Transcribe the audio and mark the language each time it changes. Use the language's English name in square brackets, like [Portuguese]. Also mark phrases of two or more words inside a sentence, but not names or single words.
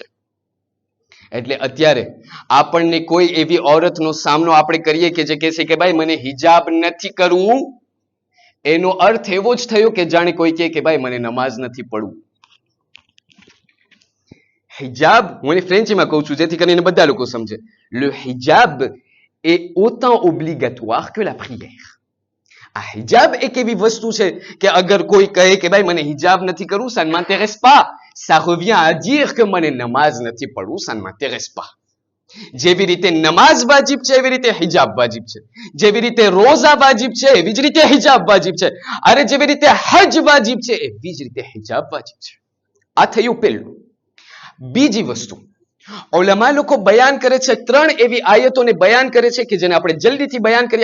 [Gujarati] એટલે અત્યારે આપણને કોઈ એવી ઔરતનો સામનો આપણે કરીએ કે જે કહે છે કે ભાઈ મને હિજાબ નથી કરવું, એનો અર્થ એવો જ થયો કે જાણે કોઈ કહે કે ભાઈ મને નમાઝ નથી પડવું. હિજાબ, હું એને ફ્રેન્ચીમાં કહું છું જેથી કરીને બધા લોકો સમજે. [French] Le hijab est autant obligatoire que la prière. [Gujarati] આ હિજાબ એક એવી વસ્તુ છે કે અગર કોઈ કહે કે ભાઈ મને હિજાબ નથી કરવું, [French] ça ne m'intéresse pas, ça revient à dire que [Gujarati] મને નમાઝ નથી પડવું, [French] ça ne m'intéresse pas. [Gujarati] જેવી રીતે નમાઝ વાજિબ છે એવી રીતે હિજાબ વાજિબ છે, જેવી રીતે રોઝા વાજિબ છે એવી જ રીતે હિજાબ વાજિબ છે, અરે જેવી રીતે હજ વાજિબ છે એવી જ રીતે હિજાબ વાજિબ છે. આ થયું પહેલું. બીજી વસ્તુ ઉલમા લોકો બયાન કરે છે, 3 એવી આયતોને બયાન કરે છે કે જેને આપણે જલ્દીથી બયાન કરી.